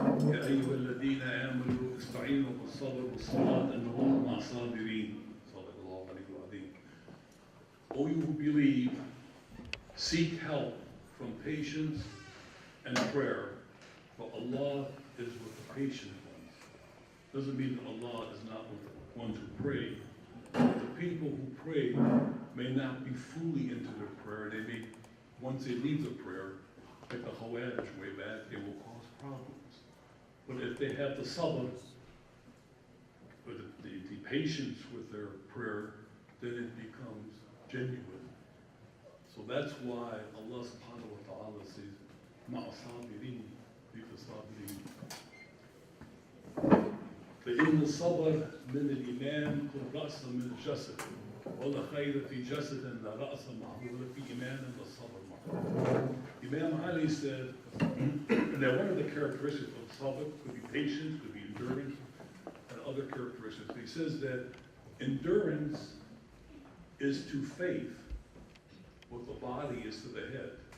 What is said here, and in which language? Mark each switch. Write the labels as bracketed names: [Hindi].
[Arabic] يا أيها الذين آمنوا استعينوا بالصبر والصلاة إن الله مع الصابرين. صدق الله العلي العظيم. [English] O you who believe, seek help from patience and prayer, for Allah is with the patient ones. Doesn't mean that Allah is not with the ones who pray. The people who pray may not be fully into their prayer. They may, once they leave the prayer, like the Khawarij way back, they will cause problems. But if they have the sabr, or the patience with their prayer, then it becomes genuine. So that's why Allah subhanahu wa ta'ala says, ma'asabirin, bitasabirin. [Arabic] فإن الصبر من الإيمان كالرأس من الجسد ولا خير في جسد لا رأس معه ولا في إيمان إلا الصبر معه. [English] Imam Ali said that one of the characteristics of sabr could be patience, could be endurance, and other characteristics. He says that endurance is to faith what the body is to the head.